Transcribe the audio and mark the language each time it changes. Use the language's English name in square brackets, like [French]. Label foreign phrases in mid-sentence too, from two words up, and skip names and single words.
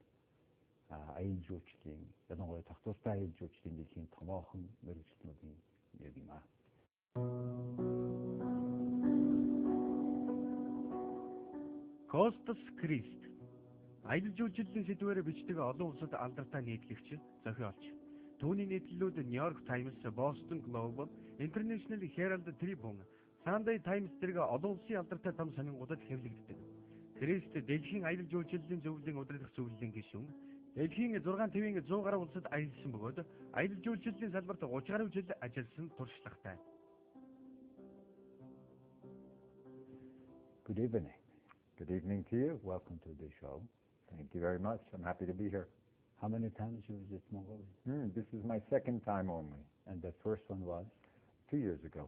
[Mongolian] Аял жуулчлалын, ялангуяа тогтвортой аял жуулчлалын дэлхийн томоохон мэргэжилтнүүдийн нэг юм аа. Костас Крист аялал жуулчлалын сэдвээр бичдэг олон улсад алдартай нийтлэлч, зохиолч. Түүний нийтлэлүүд New York Times, Boston Globe, International Herald Tribune, Sunday Times зэрэг олон улсын алдартай том сонирхолтой хэвлэгддэг. Крист дэлхийн аялал жуулчлалын зөвлөлийн удирдах зөвлөлийн гишүүн. Дэлхийн 6 твийн 100 гаруй улсад аялсан бөгөөд аялал жуулчлалын салбарт 30 гаруй жил ажилласан туршлагатай. [English] Good evening. Good evening to you. Welcome to the show. Thank you very much. I'm happy to be here. How many times you visit Mongolia? This is my second time only. And the first one was? 2 years ago.